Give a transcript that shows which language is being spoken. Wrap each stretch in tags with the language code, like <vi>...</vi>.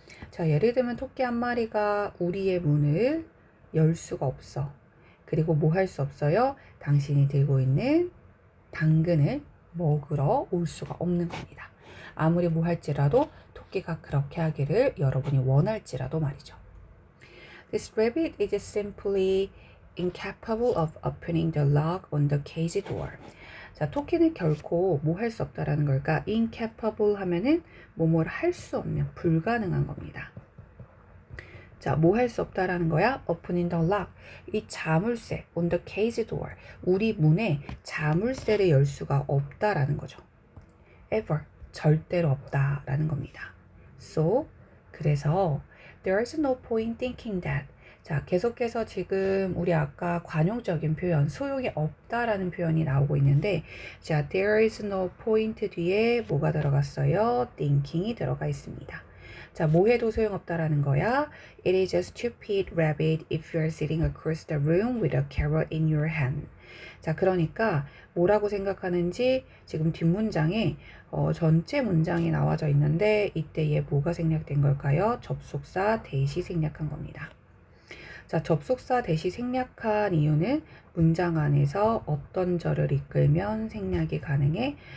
<ko>자, 예를 들면 토끼 한 마리가 우리의 문을 열 수가 없어. 그리고 뭐 할 수 없어요? 당신이 들고 있는 당근을 먹으러 올 수가 없는 겁니다. 아무리 뭐 할지라도 토끼가 그렇게 하기를 여러분이 원할지라도 말이죠.</ko> <en>This rabbit is simply incapable of opening the lock on the cage door.</en> <ko>자, 토끼는 결코 뭐 할 수 없다라는 걸까? incapable 하면은 뭐뭐를 할 수 없는, 불가능한 겁니다. 자, 뭐 할 수 없다라는 거야?</ko> <en>opening the lock.</en> <ko>이 자물쇠,</ko> <en>on the cage door.</en> <ko>우리 문에 자물쇠를 열 수가 없다라는 거죠. ever, 절대로 없다라는 겁니다.</ko> <en>So,</en> <ko>그래서</ko> <en>there is no point thinking that.</en> <ko>자, 계속해서 지금 우리 아까 관용적인 표현, 소용이 없다라는 표현이 나오고 있는데, 자,</ko> <en>there is no point</en> <ko>뒤에 뭐가 들어갔어요? thinking이 들어가 있습니다. 자, 뭐 해도 소용없다라는 거야.</ko> <en>It is a stupid rabbit if you're sitting across the room with a carrot in your hand.</en> <ko>자, 그러니까 뭐라고 생각하는지 지금 뒷문장에 전체 문장이 나와져 있는데 이때 얘 뭐가 생략된 걸까요? 접속사 대시 생략한 겁니다. 자, 접속사 대시 생략한 이유는 문장 안에서 어떤 절을 이끌면 생략이 가능해?</ko>